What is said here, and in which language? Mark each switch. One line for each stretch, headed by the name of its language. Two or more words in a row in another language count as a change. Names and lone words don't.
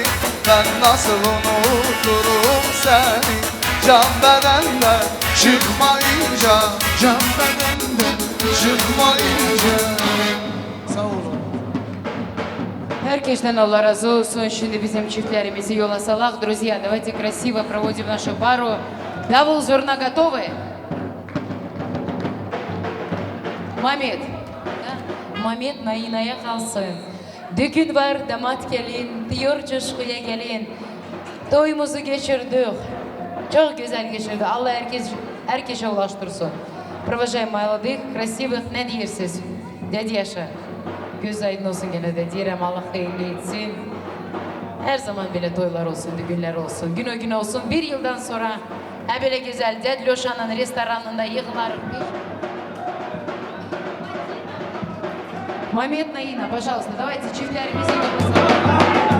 Turkish: Ben nasıl unuturum seni, can bedende çıkmayınca. Can bedende çıkmayınca. Sağ olun. Herkesten Allah разу olsun. Şimdi bizim çiftlerimizi yola salах.
Russian: Друзья, давайте красиво проводим нашу пару.
Turkish: Davul zurna готовы? Mamet. Mamet Naina'ya kalsın. Düğün var, damat gelin, diyor coşkuya gelin. Toyumuzu geçirdik. Çok güzel geçirdi. Allah herkese ulaştırsın.
Russian: Провожаем молодых, красивых,
Turkish: ne diyorsunuz? Dede Yaşa. Göz aydın olsun gene de diyelim, Allah hayırlı etsin. Her zaman böyle toylar olsun, düğünler olsun, gün o gün olsun. Bir yıldan sonra böyle güzel Ded Loşan'ın restoranında yığılarız.
Russian: Момент Наина, пожалуйста, давайте
Turkish: çiftlerimizi de